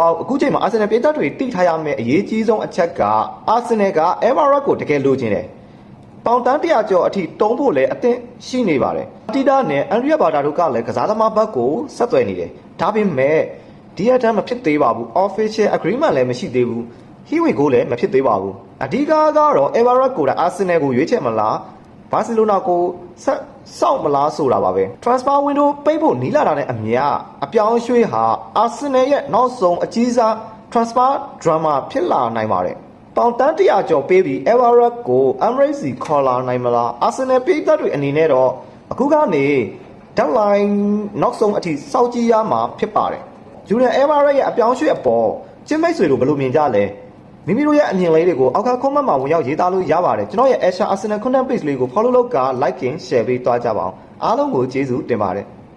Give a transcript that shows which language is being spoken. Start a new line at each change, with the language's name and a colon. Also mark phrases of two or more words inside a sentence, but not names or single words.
Burmese: င့်အခုချိန်မှာ Arsenal ပိတ်သက်တွေတိထားရမယ့်အရေးကြီးဆုံးအချက်က Arsenal က Alvarez ကိုတကယ်လိုချင်တယ်။ပေါင်တန်း100ကျော်အထိတုံးဖို့လည်းအသင့်ရှိနေပါတယ်။ Arteta နဲ့ Andrea Barta တို့ကလည်းကစားသမားဘက်ကိုဆက် သွယ်နေတယ်။ဒါပေမဲ့ဒီအတန်းမဖြစ်သေးပါဘူး။
English: Official agreement
Burmese: လည်းမရှိသေးဘူး။
English: Here we go
Burmese: လည်းမဖြစ်သေးပါဘူး။အဓိကကတော့ Alvarez ကို Arsenal ကိုရွေးချယ်မလား ဘာစီလိုနာကိုဆက်စောက်မလားဆိုတာပါပဲ
English: transfer window
Burmese: ပိတ်ဖို့နီးလာတာနဲ့အမျှအပြောင်းရွှေ့ဟာ Arsenal ရဲ့နောက်ဆုံးအ ကြီးစား
English: transfer drama
Burmese: ဖြစ်လာနိုင်ပါတယ်ပေါင်တန်း100ကျော်ပေးပြီး Alvarez ကို Emirates ခေါ်လာနိုင်မလား Arsenal ပြည်သက်တွေအနေနဲ့တော့အခုကနေ deadline နောက်ဆုံးအထိစောင့်ကြည့်ရမှာဖြစ်ပါတယ် Julian Alvarez ရဲ့အပြောင်းရွှေ့အပေါ်ကျင်းမိတ်ဆွေတို့ဘယ်လိုမြင်ကြလဲမိမိတို့ရဲ့အမြင်လေးတွေကိုအောက်က comment မှာဝင်ရောက်ရေးသားလို့ရပါတယ်ကျွန်တော်ရဲ့ Arsenal
English: content page
Burmese: လေးကို follow လုပ်က
English: like and share
Burmese: ပေးသွားကြပါအောင်အားလုံးကိုကျေးဇူးတင်ပါတယ်